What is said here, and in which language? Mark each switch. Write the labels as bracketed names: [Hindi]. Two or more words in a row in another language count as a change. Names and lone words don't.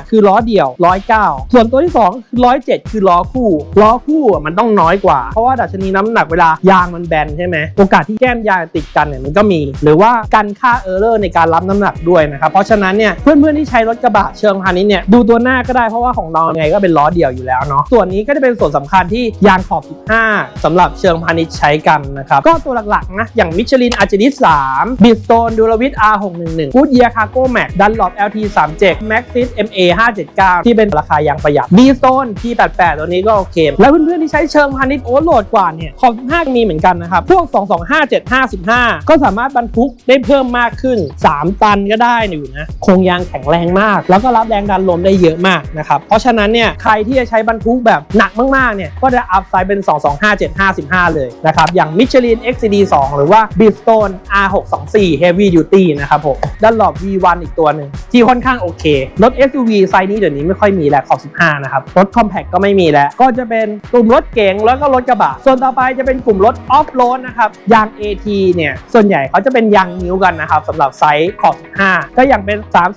[Thai] คือล้อเดี่ยว109ส่วนตัวที่2คือ107คือล้อคู่มันต้องน้อยกว่าเพราะว่าดัชนีน้ำหนักเวลายางมันแบนใช่ไหมโอกาสที่แก้มยางติดกันเนี่ยมันก็มีหรือว่ากันค่าเออร์เรอร์ในการรับน้ำหนักด้วยนะครับเพราะฉะนั้นเนี่ยเพื่อนๆที่ใช้รถกระบะเชิงพาณิชย์เนี่ยดูตัวหน้าก็ได้เพราะว่า ของเราไงก็เป็นล้อเดี่ยวอยู่แล้วเนาะส่วนนี้ก็จะเป็นส่วนสำคัญที่ยางขอบ15สำหรับเชิงพาณิชย์ใช้กันนะครับก็ตัวหลักๆนะอย่าง Michelin Argentix 3 Bridgestone Duravit R611 Goodyear Cargo Max Dunlop LT37 Maxxis MA579 ที่เป็นราคายางประหยัด Bridgestone T88 ตัวนี้ก็โอเคแล้วเพื่อนๆที่ใช้เชิงพาณิชย์โอเวอร์โหลดกว่าเนี่ยขอบ15มีเหมือนกันนะครับพวก225/755ก็สามารถบรรทุกได้เพิ่มมากขึ้น3ตันก็ได้อยู่นะโครงยางแข็งแรง มากแล้วก็รับแรงดันลมได้เยอะมากนะครับเพราะฉะนั้นเนี่ยใครที่จะใช้บรรทุกแบบหนักมากๆเนี่ยก็จะอัพไซด์เป็น225/755เลยนะครับอย่าง Michelin XCD2 หรือว่า Bridgestone R624 Heavy Duty นะครับผมด้านหลบ V1 อีกตัวหนึ่งที่ค่อนข้างโอเครถ SUV ไซส์นี้เดี๋ยวนี้ไม่ค่อยมีแล้วขอบ15นะครับรถคอมแพคก็ไม่มีแล้วก็จะเป็นกลุ่มรถเก๋งแล้วก็รถกระบะส่วนต่อไปจะเป็นกลุ่มรถออฟโรดนะครับยาง AT เนี่ยส่วนใหญ่เขาจะเป็นยางนิ้วกันนะครับสำหรับไซส์ขอบ15ก็อย่างเป็น